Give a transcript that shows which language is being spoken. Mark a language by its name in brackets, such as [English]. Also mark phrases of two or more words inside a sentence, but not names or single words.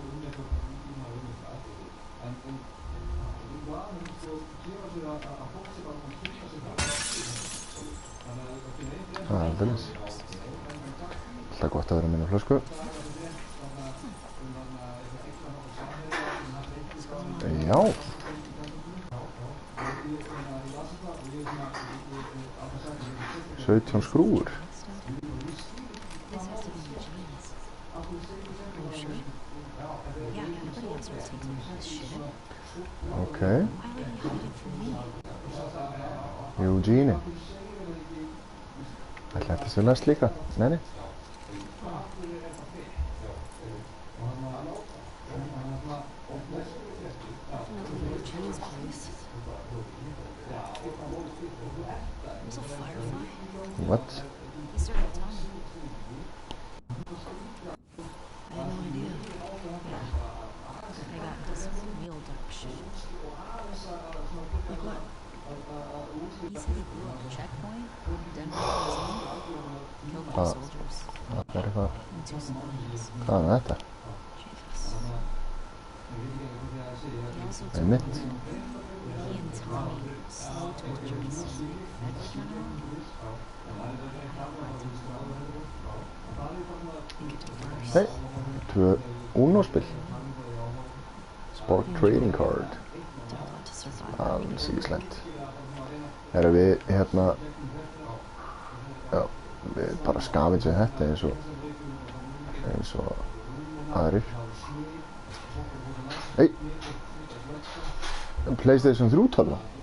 [Icelandic] Aldeilis. Alltaf gott að vera með minna flösku. Já. 17 skrúfur. [English] This has to be Eugene's. Are you sure? Yeah, nobody else would take some of this shit. Okay. Why would he hide it from me? Eugene. [Icelandic] Ætli þetta sé næst líka? Nei. [English] Another Eugene's place. There's a firefly. What? He started telling me. I had no idea. Yeah. I got into some real dark shit. Like what? He said he blew up a checkpoint, Denver prison, killed my soldiers, [Icelandic] Það eitthvað. [English] and 2 civilians. [Icelandic] Hvað er þetta? [English] Jesus. He also told [Icelandic] Einmitt. [English] me he and Tommy slow tortured some Fed general. Think it worse. [Icelandic] Hei, 2 Uno-spil. Spark Trading Card. [English] Did a lot to survive. [Icelandic] Alls ekki slæmt. Erum við hérna, já, við bara skafingum þetta eins og aðrir. Hei, PlayStation 3 tölva.